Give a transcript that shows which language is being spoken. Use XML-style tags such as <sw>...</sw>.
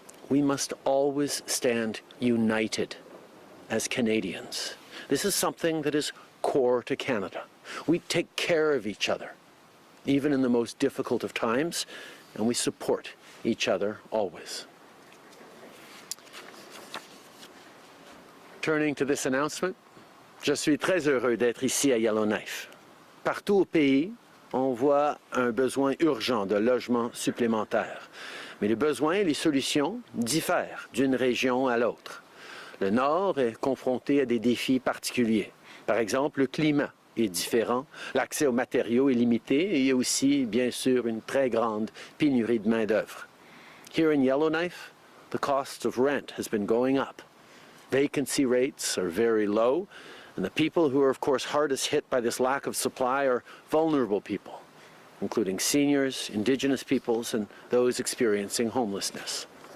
<en>We must always stand united as Canadians. This is something that is core to Canada. We take care of each other, even in the most difficult of times, and we support each other always. Turning to this announcement,</en> <fr>je suis très heureux d'être ici à Yellowknife. Partout au pays, on voit un besoin urgent de logements supplémentaires. Mais les besoins et les solutions diffèrent d'une région à l'autre. Le Nord est confronté à des défis particuliers. Par exemple, le climat est différent, l'accès aux matériaux est limité et il y a aussi, bien sûr, une très grande pénurie de main-d'œuvre.</fr> <en>Here in Yellowknife, the cost of rent has been going up. Vacancy rates are very low, and the people who are, of course, hardest hit by this lack of supply are vulnerable people, including seniors, Indigenous peoples, and those experiencing homelessness.</en>